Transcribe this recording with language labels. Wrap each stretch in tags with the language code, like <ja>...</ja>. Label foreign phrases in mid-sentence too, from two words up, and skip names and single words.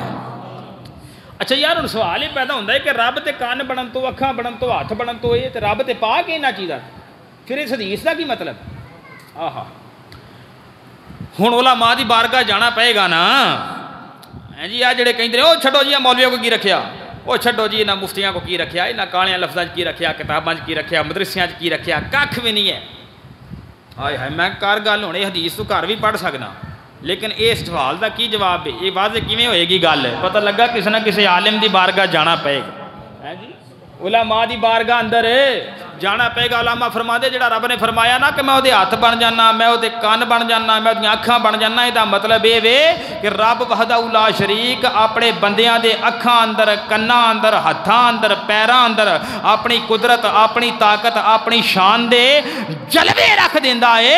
<pa>اچھا یار ہن سوال ہی پیدا ہوندا ہے کہ رب تے کان بنن تو اکھاں بنن تو ہاتھ بنن تو یہ تے رب تے پا کے انہاں چیزاں پھر اس حدیث دا کی مطلب. آہا ہن علماء دی بارگاہ جانا پئے گا نا. جی آ جڑے کہندے او چھڈو جی مولویوں کو کی رکھیا وہ چھڈو جی نہ مفتیاں کو کی رکھیا نہ کالیاں لفظاں کی رکھیا کتاباں کی رکھیا مدرسیاں کی رکھیا کھ بھی نہیں ہے. آئے ہائے میں کر گل ہونے حدیث تو گھر بھی پڑھ سکنا لیکن اس سوال دا کی جواب ہے یہ واضح کیویں ہوئے گی گل پتہ لگا کسی نہ کسی عالم دی بارگاہ جانا پئے گا. جی علماء دی بارگاہ اندر جانا پئے گا. علماء فرماتے جہڑا رب نے فرمایا نا کہ میں اوہدے ہتھ بن جانا، میں اوہدے کان بن جانا، میں اوہدیاں اکھاں بن جانا، ایہدا مطلب یہ وے کہ رب</pa> <ar>وحدہ لا شریک</ar> <pa>اپنے بندیاں دے اکھاں اندر، کناں اندر، ہتھاں اندر، پیراں اندر اپنی قدرت، اپنی طاقت، اپنی شان دے جلوے رکھ دیندا ہے.</pa>